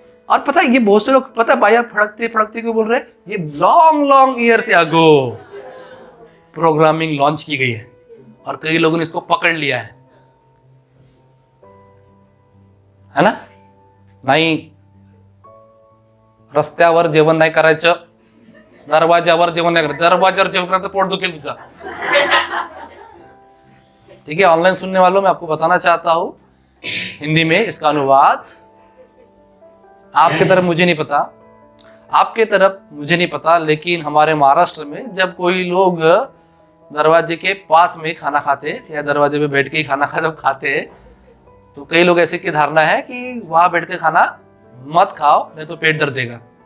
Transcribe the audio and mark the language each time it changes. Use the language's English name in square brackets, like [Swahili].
[Hindi] और पता है ये बहुत से लोग, पता है भाई आप फड़कते फड़कते क्यों बोल रहे हैं? ये लॉन्ग लॉन्ग ईयर से अगो प्रोग्रामिंग लॉन्च की गई है और कई लोगों ने इसको पकड़ लिया है ना। [Marathi] नाही रस्त्यावर जेवण नाही करायचं, दरवाजावर जेवण नाही करायचं, दरवाजावर जेवण करायचं पोट दुखेल तुझा। [Hindi] ठीक है, ऑनलाइन सुनने वालों मैं आपको बताना चाहता हूं हिंदी में इसका अनुवाद। आपके तरफ मुझे नहीं पता, आपके तरफ मुझे नहीं पता, लेकिन हमारे महाराष्ट्र में जब कोई लोग दरवाजे के पास में खाना खाते या दरवाजे पे बैठ के ही खाना खाते, तो कई लोग ऐसे की धारणा है कि वहां बैठ के खाना मत खाओ नहीं तो पेट दर्द देगा।